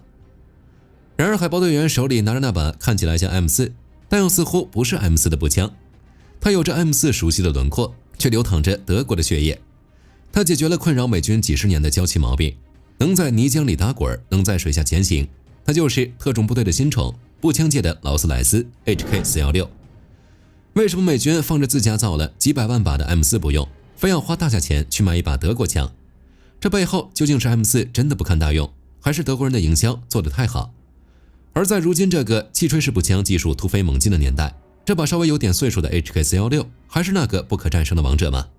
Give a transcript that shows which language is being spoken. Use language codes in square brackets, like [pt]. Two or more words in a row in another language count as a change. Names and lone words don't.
[zh] 然而，海豹队员手里拿着那把看起来像 M4， 但又似乎不是 M4 的步枪。它有着 M4 熟悉的轮廓，卻流淌着德國的血液。它解決了困擾美軍幾十年的娇氣毛病，能在泥漿裡打滾，能在水下前行。它就是特種部隊的新寵，步槍界的勞斯萊斯 HK416。為什麼美軍放着自家造了幾百萬把的 M4 不用，非要花大價錢去買一把德國槍？這背後究竟是 M4 真的不堪大用，還是德國人的營銷做得太好？而在如今這個氣吹式步槍技術突飛猛進的年代，這把稍微有點歲數的 HK416 還是那個不可戰勝的王者嗎？